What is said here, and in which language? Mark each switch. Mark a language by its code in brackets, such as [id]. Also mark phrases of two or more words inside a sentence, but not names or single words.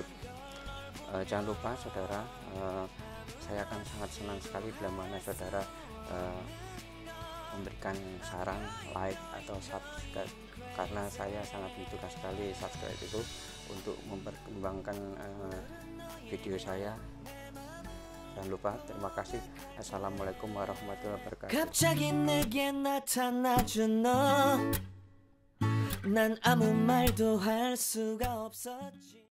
[id] Jangan lupa saudara, saya akan sangat senang sekali bila mana saudara memberikan saran, like atau subscribe, karena saya sangat butuhkan sekali subscribe itu untuk memperkembangkan video saya. Jangan lupa. Terima kasih. [ar] السلام عليكم ورحمة الله وبركاته. [ko] 갑자기 내게 나타나준 너, 난 아무 말도 할 수가 없었지.